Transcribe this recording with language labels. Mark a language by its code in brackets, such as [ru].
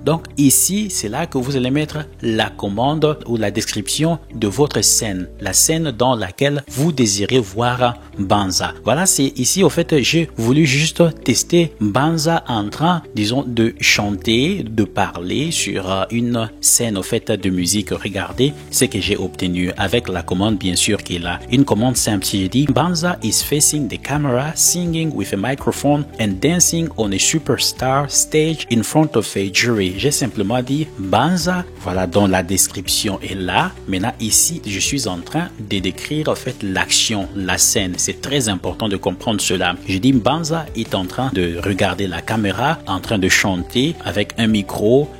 [fr] Donc, ici, c'est là que vous allez mettre la commande ou la description de votre scène, la scène dans laquelle vous désirez voir Banza. Voilà, c'est ici, au fait, j'ai voulu juste tester Banza en train, disons, de chanter, de parler sur une scène, au fait, de musique. Regardez ce que j'ai obtenu avec la commande, bien sûr, qui est là. Une commande simple, si je dis [en] Banza is facing the camera, singing with a microphone and dancing on a superstar stage in front of a jury. [fr] J'ai simplement dit Banza, voilà, dont la description est là. Maintenant, ici, je suis en train de décrire, en fait, l'action, la scène. C'est très important de comprendre cela. Je dis Banza est en train de regarder la caméra, en train de chanter avec un micro